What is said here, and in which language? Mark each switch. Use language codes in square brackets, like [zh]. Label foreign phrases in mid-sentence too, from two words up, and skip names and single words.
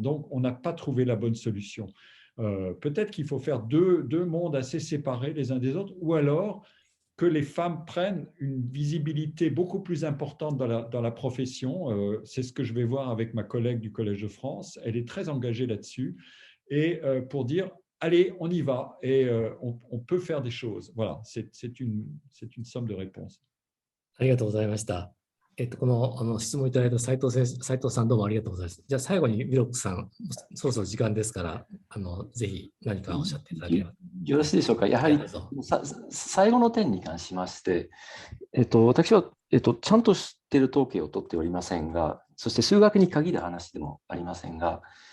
[fr] Donc, on n'a pas trouvé la bonne solution. Peut-être qu'il faut faire deux mondes assez séparés les uns des autres, ou alors que les femmes prennent une visibilité beaucoup plus importante dans la profession. C'est ce que je vais voir avec ma collègue du Collège de France. Elle est très engagée là-dessus. Et pour dire, allez, on y va et on peut faire des choses. Voilà, c'est une somme de réponses. [ja] ありがとうございました。この質問いただいた斉藤さんどうもありがとうございます。じゃあ最後にミロックさん、そろそろ時間ですから、ぜひ何かおっしゃっていただければ。よろしいでしょうか。やはり最後の点に関しまして、私は、ちゃんと知っている統計を取っておりませんが、 そして数学に限る話でもありませんが、